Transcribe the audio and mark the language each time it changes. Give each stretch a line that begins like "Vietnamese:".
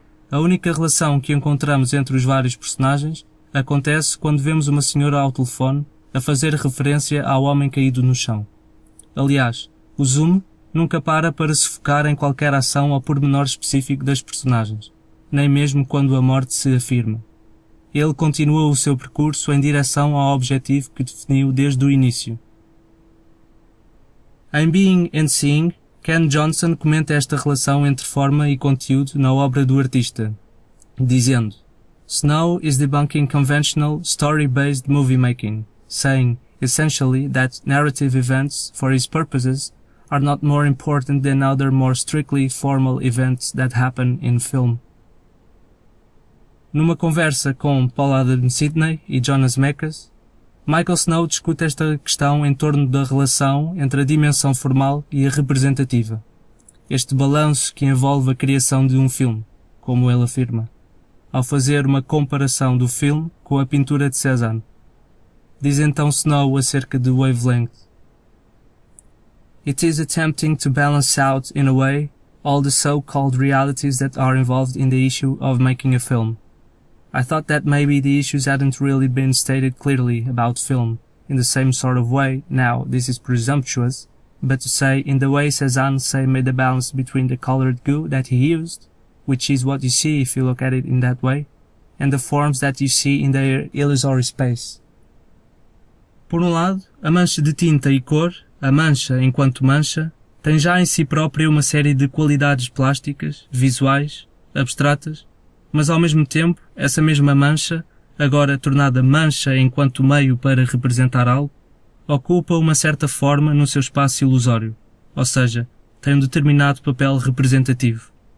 Portuguese: A única relação que encontramos entre os vários personagens acontece quando vemos uma senhora ao telefone a fazer referência ao homem caído no chão. Aliás, o zoom nunca para se focar em qualquer ação ou pormenor específico das personagens, nem mesmo quando a morte se afirma. Ele continua o seu percurso em direção ao objetivo que definiu desde o início. Em Being and Seeing, Ken Johnson comenta esta relação entre forma e conteúdo na obra do artista, dizendo:
English: Snow is debunking conventional story-based movie making, saying, essentially, that narrative events, for his purposes, are not more important than other more strictly formal events that happen in film.
Portuguese: Numa conversa com Paul Adam Sidney e Jonas Mekas, Michael Snow discute esta questão em torno da relação entre a dimensão formal e a representativa. Este balanço que envolve a criação de um filme, como ele afirma, ao fazer uma comparação do filme com a pintura de Cézanne. Diz então Snow acerca de wavelength:
English: It is attempting to balance out, in a way, all the so-called realities that are involved in the issue of making a film. I thought that maybe the issues hadn't really been stated clearly about film, in the same sort of way, now this is presumptuous, but to say in the way Cézanne made the balance between the colored goo that he used, which is what you see if you look at it in that way, and the forms that you see in their illusory space.
Portuguese: Por um lado, a mancha de tinta e cor, a mancha enquanto mancha, tem já em si própria uma série de qualidades plásticas, visuais, abstratas, mas ao mesmo tempo, essa mesma mancha, agora tornada mancha enquanto meio para representar algo, ocupa uma certa forma no seu espaço ilusório, ou seja, tem um determinado papel representativo.